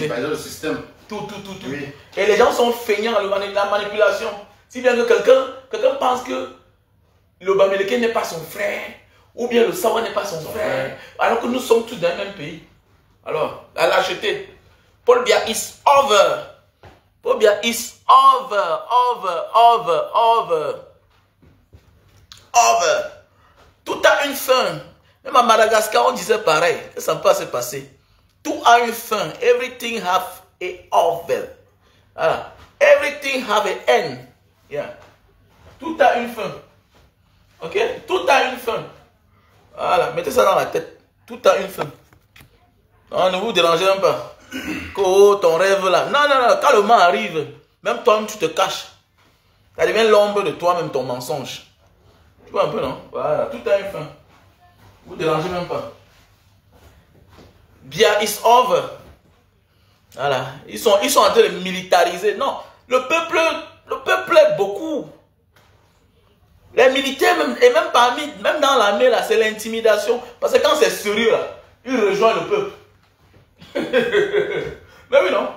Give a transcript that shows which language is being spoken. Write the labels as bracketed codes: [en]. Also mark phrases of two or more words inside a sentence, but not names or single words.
[fr] Il a tribalisé le système. Tout. Oui. Et les gens sont feignants à la manipulation. Si bien que quelqu'un pense que le Bamileke n'est pas son frère, ou bien le Sawa n'est pas son frère, alors que nous sommes tous dans le même pays. Alors, la lâcheté. [en] Paul Biya is over. Paul Biya is over. [fr] Tout a une fin. Même à Madagascar, on disait pareil. Que ça ne peut pas se passer. Tout a une fin. [en] Everything have a over. Voilà. Everything have a end. Yeah. [fr] Tout a une fin. Ok? Tout a une fin. Voilà. Mettez ça dans la tête. Tout a une fin. Non, ne vous dérangez même pas. Oh, ton rêve là. Non. Quand le mal arrive, même toi-même tu te caches. Ça devient l'ombre de toi-même, ton mensonge. Tu vois un peu, non? Voilà. Tout a une fin. Vous ne dérangez même pas. [en] Biya is over. [fr] Voilà. Ils sont en train de militariser. Non. Le peuple est beaucoup. Les militaires, même dans l'armée, là, c'est l'intimidation. Parce que quand c'est sérieux, là, ils rejoignent le peuple. Mais oui, non.